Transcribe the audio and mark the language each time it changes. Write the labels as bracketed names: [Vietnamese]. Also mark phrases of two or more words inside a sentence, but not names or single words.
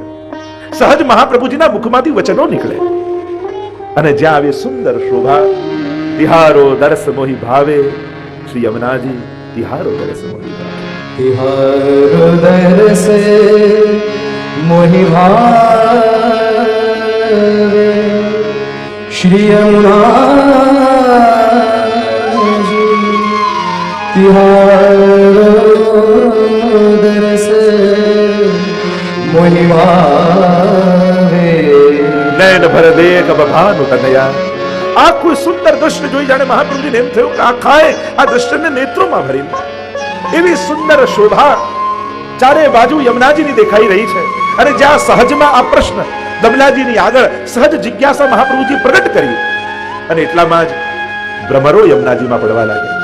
[Gujarati] સહજ મહાપ્રભુજીના મુખમાંથી વચનો નીકળે. અને જ્યાં આવી સુંદર શોભા, [Braj] तिहारो दरस मोही भावे, श्री यमुनाजी तिहारो दरस मोही भावे. तिहारो दरस मोही भावे, श्री यमुना तिहारो दरस मोहिमावे नयन भर देख बभानु तनया. [Gujarati] આખું સુંદર દ્રશ્ય જોઈ જાણે મહાપ્રભુજીને એમ થયું કે આખાએ આ દ્રશ્યને નેત્રોમાં ભરી લે. એવી સુંદર શોભા ચારે બાજુ યમુનાજીની દેખાઈ રહી છે. અને જ્યાં સહજમાં આ પ્રશ્ન દમલાજીની આગળ સહજ જિજ્ઞાસા મહાપ્રભુજી પ્રગટ કરી, અને એટલામાં જ ભ્રમરો યમુનાજીમાં પડવા લાગ્યા.